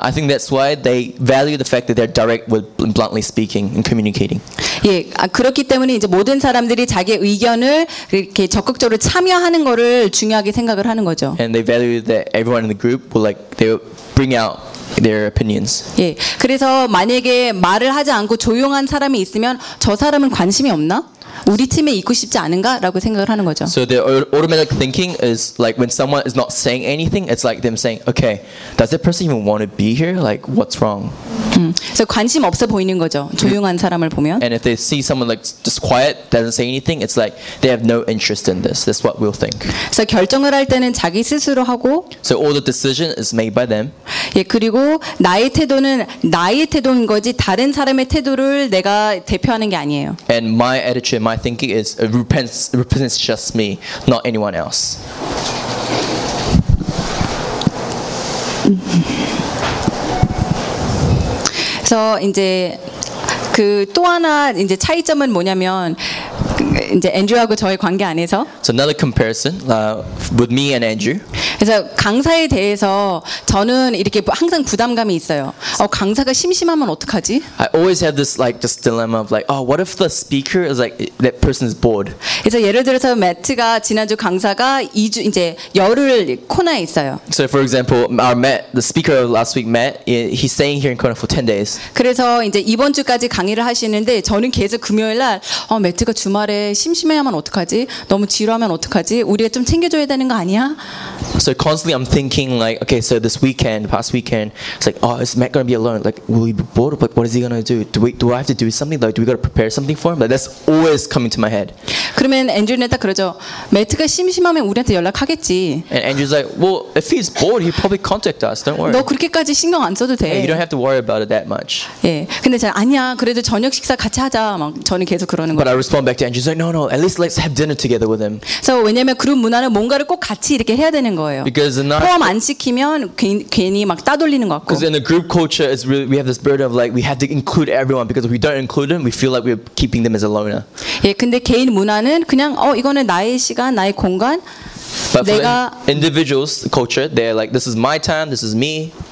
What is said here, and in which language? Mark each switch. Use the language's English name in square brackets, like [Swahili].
[English] I think that's why they value the fact that they're direct with bluntly speaking and communicating. [Korean] 예, 그렇기 때문에 이제 모든 사람들이 자기 의견을 이렇게 적극적으로 참여하는 거를 중요하게 생각을 하는 거죠. [English] And they value that everyone in the group will like they bring out their opinions. [Korean] 예, 그래서 만약에 말을 하지 않고 조용한 사람이 있으면 저 사람은 관심이 없나? 우리 팀에 있고 싶지 않은가라고 생각을 하는 거죠. [English] So the automatic thinking is like when someone is not saying anything, it's like them saying, okay, does that person even want to be here? Like, what's wrong? [Korean] 그래서 관심 없어 보이는 거죠. 조용한 사람을 보면. [English] And if they see someone like just quiet, doesn't say anything, it's like they have no interest in this. That's what we'll think. [Korean] 그래서 결정을 할 때는 자기 스스로 하고. [English] So all the decision is made by them. [Korean] 예, 그리고 나의 태도는 나의 태도인 거지 다른 사람의 태도를 내가 대표하는 게 아니에요. [English] And my attitude, my thinking is represents just me, not anyone else. [Korean] 그래서 이제 그 또 하나 이제 차이점은 뭐냐면 이제 앤드류하고 저의 관계 안에서 [English] So another comparison with me and Andrew. [Korean] 그래서 강사에 대해서 저는 이렇게 항상 부담감이 있어요. 강사가 심심하면 어떡하지? [English] I always have this like this dilemma of like, oh, what if the speaker is like that person is bored? [Korean] 그래서 예를 들어서 매트가 지난주 강사가 2주 이제 열흘 코나에 있어요. [English] So for example, our Matt, the speaker of last week, Matt, he's staying here in Kona for 10 days. [Korean] 그래서 이제 이번 주까지 강의를 하시는데 저는 계속 금요일날 매트가 주말에 심심해하면 어떡하지? 너무 지루하면 어떡하지? 우리가 좀 챙겨줘야 되는 거 아니야? [English] So constantly I'm thinking like, okay, so this weekend, past weekend, it's like, oh, is Matt going to be alone? Like, will he be bored? Like, what is he going to do? Do I have to do something? Like, do we got to prepare something for him? Like, that's always coming to my head. [Korean] 그러면 앤드류는 딱 그러죠. 매트가 심심하면 우리한테 연락하겠지. [English] And Andrew's like, well, if he's bored, he'll probably contact us. Don't worry. [Korean] 너 그렇게까지 신경 안 써도 돼. [English] Hey, you don't have to worry about it that much. [Korean] 예. 근데 제가 아니야. 그래도 저녁 식사 같이 하자. 막 저는 계속 그러는 거예요. [English] But I respond back to Andrew's like, no, at least let's have dinner together with him. [Korean] So 왜냐면 그룹 문화는 뭔가를 꼭 같이 이렇게 해야 되는 거예요. [English] Because in our [Korean] 포함 안 시키면 괜히 막 따돌리는 것 같고. [English] Because in the group culture, it's really we have this burden of like we have to include everyone because if we don't include them, we feel like we're keeping them as a loner. [Korean] 예, 근데 개인 문화는 그냥 이거는 나의 시간, 나의 공간. [English] But for the individuals culture, they're like, this is my time, this is me.